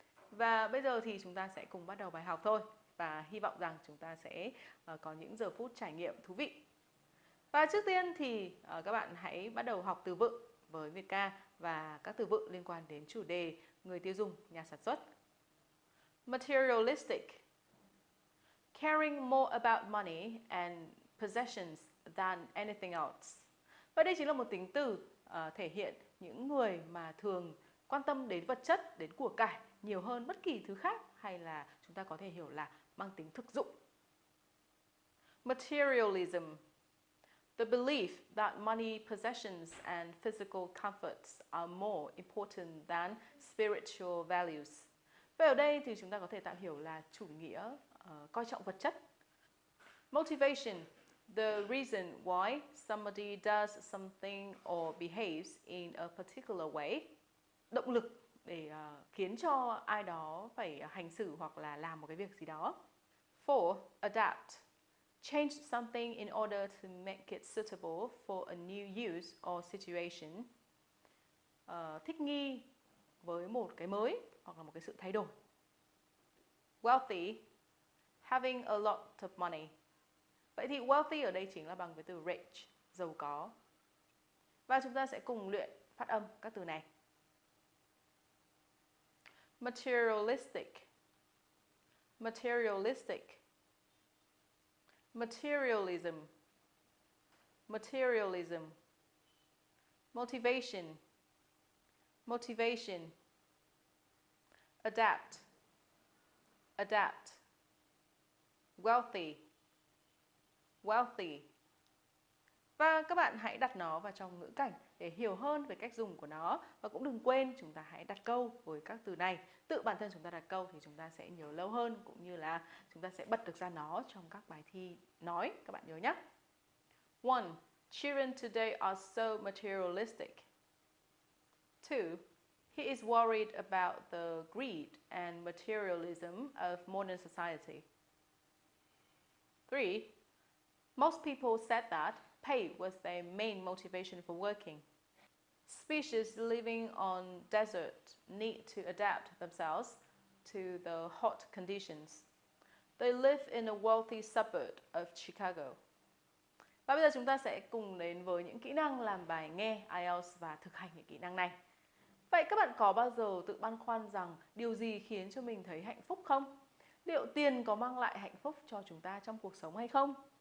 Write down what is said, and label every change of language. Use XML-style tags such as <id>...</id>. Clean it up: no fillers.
<vi>Và bây giờ thì chúng ta sẽ cùng bắt đầu bài học thôi, và hy vọng rằng chúng ta sẽ có những giờ phút trải nghiệm thú vị. Và trước tiên thì các bạn hãy bắt đầu học từ vựng với Việt Ca và các từ vựng liên quan đến chủ đề người tiêu dùng, nhà sản xuất.</vi> <en>Materialistic, caring more about money and possessions than anything else.</en> <vi>Và đây chính là một tính từ thể hiện những người mà thường quan tâm đến vật chất, đến của cải nhiều hơn bất kỳ thứ khác, hay là chúng ta có thể hiểu là mang tính thực dụng.</vi> <en>Materialism, the belief that money, possessions and physical comforts are more important than spiritual values.</en> <vi>Và ở đây thì chúng ta có thể tạm hiểu là chủ nghĩa coi trọng vật chất.</vi> <en>Motivation, the reason why somebody does something or behaves in a particular way.</en> <vi>Động lực để khiến cho ai đó phải hành xử hoặc là làm một cái việc gì đó.</vi> <en>4. Adapt, change something in order to make it suitable for a new use or situation.</en> <vi>Thích nghi với một cái mới hoặc là một cái sự thay đổi.</vi> <en>Wealthy, having a lot of money.</en> <vi>Vậy thì wealthy ở đây chính là bằng với từ rich, giàu có. Và chúng ta sẽ cùng luyện phát âm các từ này.</vi> <en>Materialistic, materialistic, materialism, materialism, motivation, motivation, adapt, adapt, wealthy, wealthy.</en> <vi>Và các bạn hãy đặt nó vào trong ngữ cảnh để hiểu hơn về cách dùng của nó. Và cũng đừng quên chúng ta hãy đặt câu với các từ này. Tự bản thân chúng ta đặt câu thì chúng ta sẽ nhớ lâu hơn, cũng như là chúng ta sẽ bật được ra nó trong các bài thi nói. Các bạn nhớ nhé. 1.</vi> <en>Children today are so materialistic. 2. He is worried about the greed and materialism of modern society. 3. Most people said that pay was their main motivation for working. Species living on desert need to adapt themselves to the hot conditions. They live in a wealthy suburb of Chicago.</en> <vi>Và bây giờ chúng ta sẽ cùng đến với những kỹ năng làm bài nghe IELTS và thực hành những kỹ năng này. Vậy các bạn có bao giờ tự băn khoăn rằng điều gì khiến cho mình thấy hạnh phúc không? Liệu tiền có mang lại hạnh phúc cho chúng ta trong cuộc sống hay không?</vi>